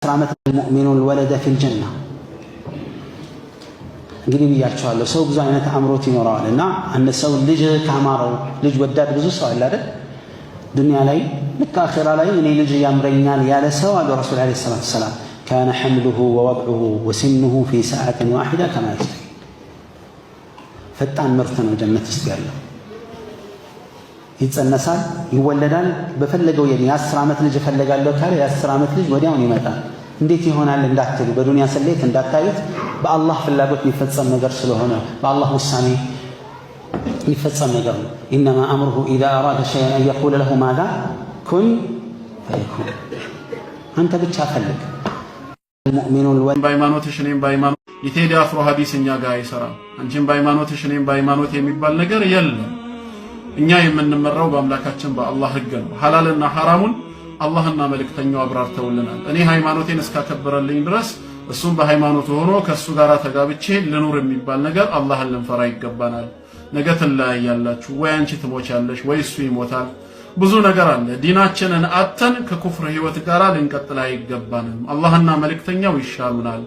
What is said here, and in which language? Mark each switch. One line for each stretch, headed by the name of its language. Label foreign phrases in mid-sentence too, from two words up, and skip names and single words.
Arabic: رحمة المؤمن الولد في الجنة.
Amharic: እንግዲህ ብያቸዋለሁ ሰው ብዙ አይነት አምሮት ይኖረዋል እና አንድ ሰው ልጅ ካማረው ልጅ ወዳድ ብዙ ሰው አለ አይደል ዱንያ ላይ ልክ አኺራ ላይ እኔ ልጅ ያምረኛል ያለ ሰው አሉ
Arabic: رسول عليه الصلاة سلام كان حمله ووضعه وسنه في ساعة واحدة كما يستوي
Amharic: ፈጣን ምርት ነው ጀነት ውስጥ ያለው ይጸነሳል ይወለዳል በፈለገው የ10 ዓመት ልጅ ፈልጋለሁ ካለ የ10 ዓመት ልጅ ወዲያውን ይመጣል እንዴት ይሆናል እንዳትሉ በዱንያ ሰሌት እንዳታዩት በአላህ ፍላጎት የሚፈጸም ነገር ስለሆነ በአላህ ውሳኔ የሚፈጸም ነገር ነው
Arabic: انما امره اذا اراد شيئا ان يقول له ماذا كن فيكون
Amharic: አንተ ብቻ ፈልግ المؤمن በሃይማኖትሽ እኔም በሃይማኖት የቴዲ አፍሮ ሐዲስኛ ጋር አይሰራም አንቺም በሃይማኖትሽ እኔም በሃይማኖት የሚባል ነገር የለም እኛ የምንመራው በአምላካችን በአላህ ህግ ነው ሐላልና ሐራሙን አላህና መልእክተኛው አብራርተውልናል እኔ ሃይማኖቴን እስካከበረልኝ ድረስ እሱም በሃይማኖቱ ሆኖ ከሱ ጋር ተጋብቼ ልኑር የሚባል ነገር አላህን ልንፈራ ይገባናል ነገ ትለያያላችሁ ወይ አንቺ ትሞቻለሽ ወይ እሱ ይሞታል ብዙ ነገር አለ ዲናችንን አጥተን ከኩፍር ህይወት ጋር ልንቀጥል አይገባንም አላህና መልእክተኛው ይሻሉናል